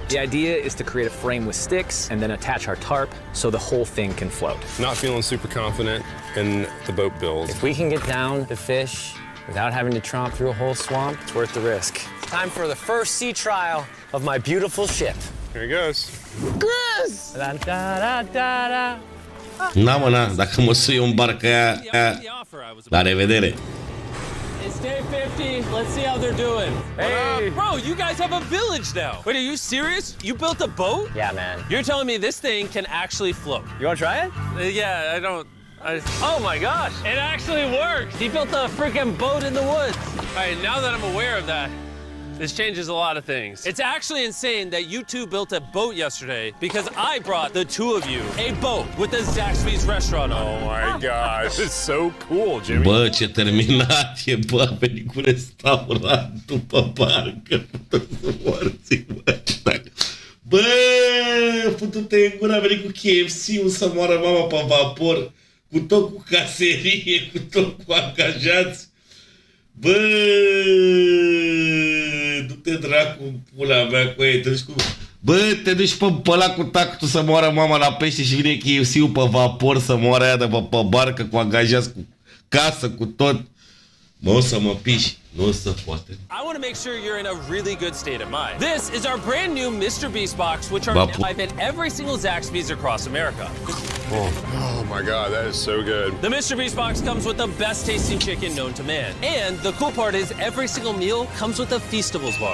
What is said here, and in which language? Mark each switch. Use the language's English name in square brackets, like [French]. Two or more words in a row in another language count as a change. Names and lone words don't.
[English] The idea is to create a frame with sticks and then attach our tarp so the whole thing can float. Not feeling super confident in the boat build. If we can get down to fish without having to tromp through a whole swamp, it's worth the risk. Time for the first sea trial of my beautiful ship. Here he goes. Grizz! [Romanian] Da, da, da, da, da. Na, mă, na, dacă mă sui în barca aia, la revedere. [English] It's day 50. Let's see how they're doing. Hey! Bro, you guys have a village now. Wait, are you serious? You built a boat? Yeah, man. You're telling me this thing can actually float? You want to try it? Yeah, I don't... oh my gosh, it actually works. He built a freaking boat in the woods. All right, now that I'm aware of that, this changes a lot of things. It's actually insane that you two built a boat yesterday because I brought the two of you a boat with the Zaxby's restaurant on. Oh my gosh, it's so cool, Jimmy. [Romanian] Bă, ce terminat e, bă, a venit cu restaurant după barcă, pută să morți, bă. Bă, putu-te în gură, a venit cu KFC-ul să moară mama pe vapor, cu tot cu caserie, cu tot cu angajați. Bă, du-te dracu în pula mea cu ei, te duci cu... Bă, te duci pe ăla cu tactul să moară mama la pește și vine KFC-ul pe vapor să moară aia de pe barcă cu angajați, cu casă, cu tot. Mă, o să mă piși. Nu o să poate. [English] I want to make sure you're in a really good state of mind. This is our brand new Mr. Beast box, which are live in every single Zaxby's across America. Oh my God, that is so good. The Mr. Beast box comes with the best tasting chicken known to man. And the cool part is every single meal comes with a Feastables bar.